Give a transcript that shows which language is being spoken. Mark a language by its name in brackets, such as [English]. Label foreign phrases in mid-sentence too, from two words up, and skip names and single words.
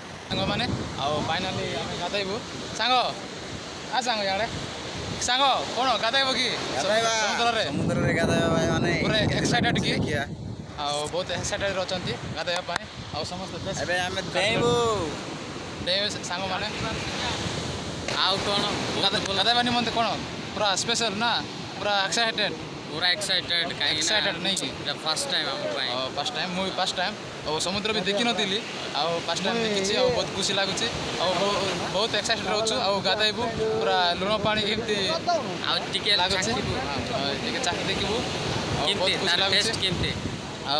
[Odia] ସାଙ୍ଗମାନେ ଆଉ ଫାଇନାଲି ଆମେ ଗାଧେଇବୁ ସାଙ୍ଗ ସାଙ୍ଗ ଇଆଡ଼େ ସାଙ୍ଗ କ'ଣ ଗାଧେଇବ କି ସମୁଦ୍ରରେ ଗାଧେଇବା ଭାଇ ମାନେ ପୁରା ଏକ୍ସାଇଟେଡ୍ କି ଆଉ ବହୁତ ଏକ୍ସାଇଟେଡ୍ ଅଛନ୍ତି ଗାଧେଇବା ପାଇଁ ଆଉ ସମସ୍ତେ ଏବେ ଆମେ ଡେଇଁବୁ ସାଙ୍ଗମାନେ ଆଉ କ'ଣ ଗାଧେଇବା ନିମନ୍ତେ କ'ଣ ପୁରା ସ୍ପେଶାଲ ନା ପୁରା ଏକ୍ସାଇଟେଡ୍ [Hindi] पूरा एक्साइटेड कहीं एक्साइटेड नहीं कि [English] first time [Hindi] हम ପାଇଁ [English] first time [Odia] ମୁଁ ବି [English] first time [Odia] ଆଉ ସମୁଦ୍ର ବି ଦେଖିନଥିଲି ଆଉ [English] first time [Odia] ଦେଖିଛି ଆଉ ବହୁତ ଖୁସି ଲାଗୁଛି ଆଉ ବହୁତ ଏକ୍ସାଇଟେଡ୍ ଅଛୁ ଆଉ ଗାଧେଇବୁ ପୁରା ଲୁଣ ପାଣି କେମିତି ଆଉ ଟିକେ ଲାଗୁଛି ଚାଖିବୁ ଟିକେ ଚାଖି ଦେଖିବୁ ଆଉ କେମିତି ବହୁତ ଖୁସି ତାର ଲାଗୁଛି ଟେଷ୍ଟ କେମିତି ଆଉ